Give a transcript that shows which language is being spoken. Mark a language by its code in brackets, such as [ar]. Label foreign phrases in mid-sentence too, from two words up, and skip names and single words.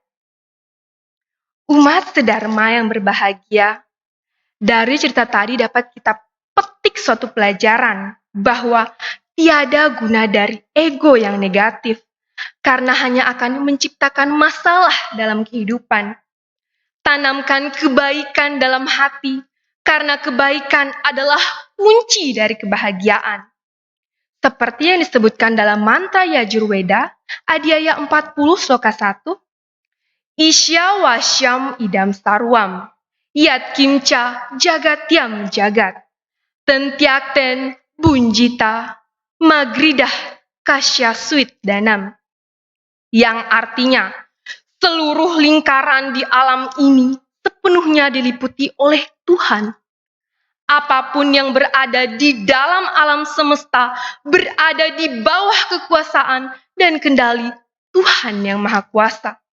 [id] Umat sedharma yang berbahagia, dari cerita tadi dapat kita petik suatu pelajaran bahwa tiada guna dari ego yang negatif, karena hanya akan menciptakan masalah dalam kehidupan. Tanamkan kebaikan dalam hati, karena kebaikan adalah kunci dari kebahagiaan. Seperti yang disebutkan dalam mantra Yajurveda, Adhyaya 40 sloka 1, [sa] Isya wasyam idam sarwam, yat kimcha jagatyam jagat, tentyakten bunjita, magridah kasya suit danam. [id] Yang artinya, seluruh lingkaran di alam ini sepenuhnya diliputi oleh Tuhan. Apapun yang berada di dalam alam semesta berada di bawah kekuasaan dan kendali Tuhan yang Maha Kuasa.